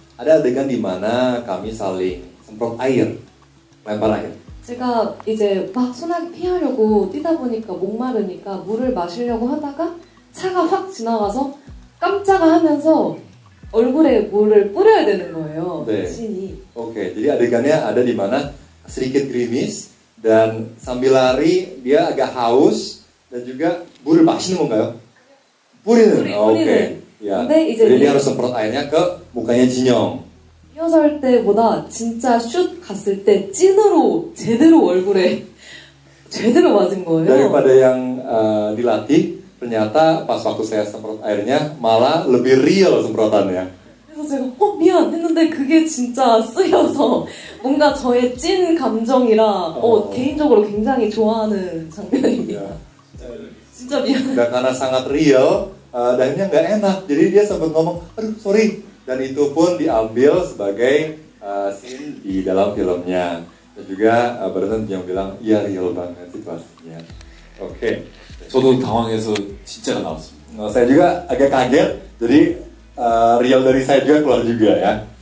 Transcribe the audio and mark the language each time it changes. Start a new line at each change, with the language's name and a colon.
Indonesian: Ada adegan di mana kami saling semprot air, lempar air.
Korean: 제가 이제 막 소나기 피하려고 뛰다 보니까 목마르니까 물을 마시려고 하다가 차가 확 지나가서 깜짝아 하면서 얼굴에 물을 뿌려야 되는 거예요. 네. 씬이.
Indonesian: Oke, jadi adegannya ada di mana sedikit gerimis dan sambil lari dia agak haus dan juga
Korean: 물을 마시는 건가요? 뿌리는. 오케이. 야. 근데 이제
Indonesian: jadi dia harus semprot airnya ke mukanya Jinyoung.
Korean: 리허설 때보다 진짜 슛 갔을 때 찐으로 제대로 얼굴에 제대로 맞은 거예요.
Indonesian: Daripada yang dilatih, ternyata pas waktu saya semprot airnya malah lebih real semprotannya.
Korean: 그래서 제가 미안 했는데 그게 진짜 쓰여서 뭔가 저의 찐 감정이라 개인적으로 굉장히 좋아하는 장면입니다. 진짜 미안해.
Indonesian: Dan karena sangat real, akhirnya nggak enak. Jadi dia sempat ngomong, aduh sorry. Dan itu pun diambil sebagai scene di dalam filmnya. Dan juga barusan yang bilang, iya real banget situasinya. Oke.
Korean: 저도 당황해서 진짜가 나왔습니다.
Indonesian: Saya juga agak kaget. Jadi real dari saya juga keluar juga ya.